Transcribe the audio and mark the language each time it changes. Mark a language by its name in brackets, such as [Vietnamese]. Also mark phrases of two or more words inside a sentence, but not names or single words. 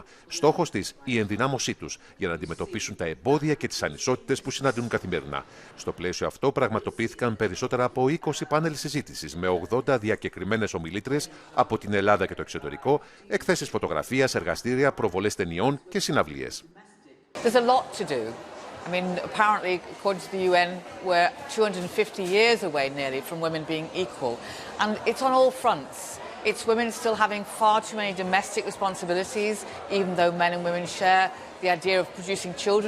[Greek] Στόχος της, η ενδυνάμωσή τους για να αντιμετωπίσουν τα εμπόδια και τις ανισότητες που συναντούν καθημερινά. Στο πλαίσιο αυτό, πραγματοποιήθηκαν περισσότερα από 20 πάνελ συζήτησης με 80 διακεκριμένες ομιλήτριες από την Ελλάδα και το εξωτερικό, εκθέσεις φωτογραφίας, εργαστήρια, προβολές ταινιών και συναυλίες. [English] There's a lot to do. I mean, apparently, according to the UN, we're 250 years away nearly from women being equal. And it's on all fronts. It's women still having far too many domestic responsibilities, even though men and women share the idea of producing children.